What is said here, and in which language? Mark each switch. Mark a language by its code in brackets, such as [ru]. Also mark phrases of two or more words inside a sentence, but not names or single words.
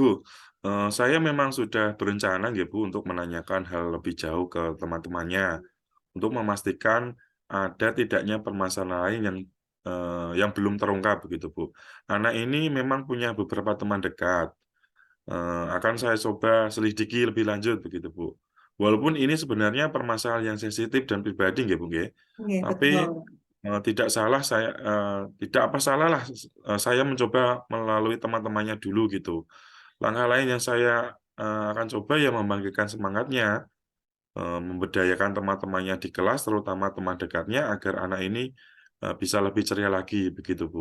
[id] Saya memang sudah berencana, nggih, Bu, untuk menanyakan hal lebih jauh ke teman-temannya untuk memastikan ada tidaknya permasalahan lain yang belum terungkap begitu, Bu. Anak ini memang punya beberapa teman dekat. Akan saya coba selidiki lebih lanjut begitu, Bu. Walaupun ini sebenarnya permasalahan yang sensitif dan pribadi, nggih, Bu, nggih. Oke, Tapi betul. tidak apa salah lah saya mencoba melalui teman-temannya dulu gitu. Langkah lain yang saya akan coba ya membangkitkan semangatnya, memberdayakan teman-temannya di kelas, terutama teman dekatnya, agar anak ini bisa lebih ceria lagi, begitu, Bu.